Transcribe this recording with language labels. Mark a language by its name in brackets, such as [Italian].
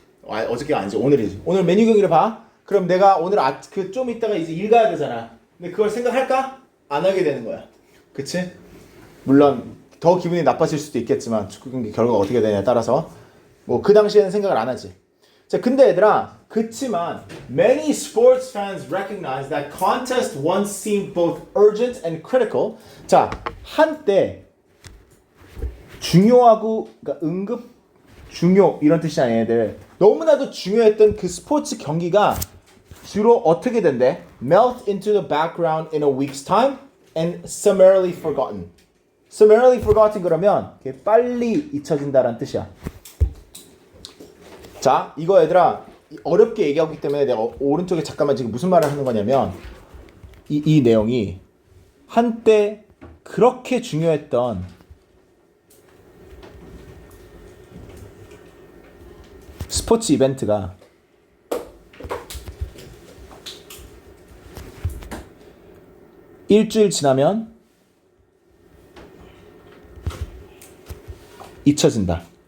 [Korean] 어저께가 아니지 오늘이지. 오늘 메뉴 경기를 봐. 그럼 내가 오늘 좀 이따가 이제 일 가야 되잖아. 근데 그걸 생각할까? 안 하게 되는 거야. 그치? 물론 더 기분이 나빠질 수도 있겠지만 축구 경기 결과가 어떻게 되냐에 따라서 뭐 그 당시에는 생각을 안 하지. 자, 근데 얘들아 그치만 [English] many sports fans recognize that contest once seemed both urgent and critical. [Korean] 자, 한때 중요하고 그러니까 응급 중요 이런 뜻이 아닌 애들 너무나도 중요했던 그 스포츠 경기가 주로 어떻게 된대? [English] Melt into the background in a week's time and summarily forgotten. Summarily forgotten [Korean] 그러면 빨리 잊혀진다라는 뜻이야. 자, 이거 얘들아 어렵게 얘기하고 있기 때문에 내가 오른쪽에 잠깐만 지금 무슨 말을 하는 거냐면 이 내용이 한때 그렇게 중요했던 스포츠 이벤트가 일주일 지나면 잊혀진다.